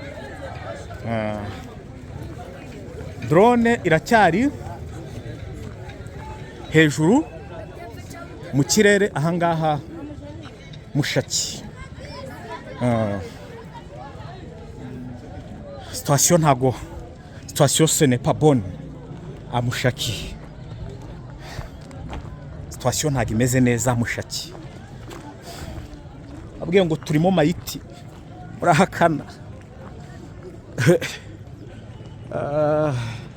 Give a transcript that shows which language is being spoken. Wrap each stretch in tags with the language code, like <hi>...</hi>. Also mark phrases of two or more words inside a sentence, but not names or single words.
<rw>Drone iracyari hejuru mu kirere ahangaha Mushaki. Situation ntago,</rw> <fr>situation ce n'est pas bonne à Mushaki.</fr> <rw>Situation ntago imeze neza Mushaki. Abwiye ngo turimo mayiti urahakana.</rw>